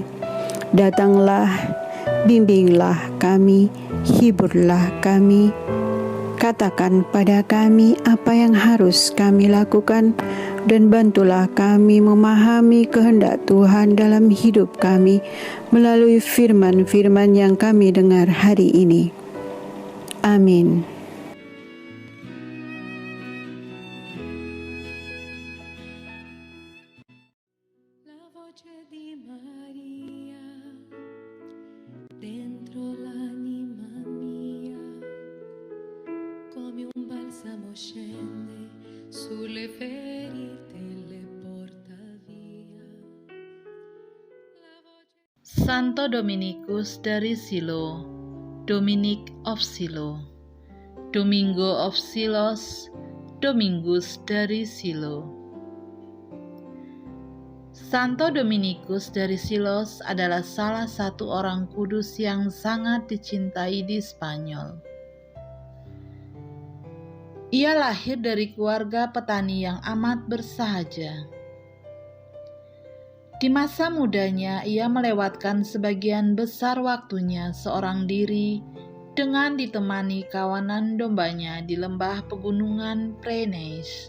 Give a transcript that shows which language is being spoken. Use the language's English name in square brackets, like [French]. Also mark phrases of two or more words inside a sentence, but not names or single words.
[Indonesian] Datanglah, bimbinglah kami, hiburlah kami, katakan pada kami apa yang harus kami lakukan, dan bantulah kami memahami kehendak Tuhan dalam hidup kami melalui firman-firman yang kami dengar hari ini. Amin. [Italian] La voce di Maria dentro l'anima mia, come un balsamo scende sulle ferite e le porta via. [Indonesian] Santo Dominikus dari Silo, Dominic of Silo, Domingo of Silos, Domingus dari Silo. Santo Dominikus dari Silos adalah salah satu orang kudus yang sangat dicintai di Spanyol. Ia lahir dari keluarga petani yang amat bersahaja. Di masa mudanya, ia melewatkan sebagian besar waktunya seorang diri dengan ditemani kawanan dombanya di lembah pegunungan Pyrenees.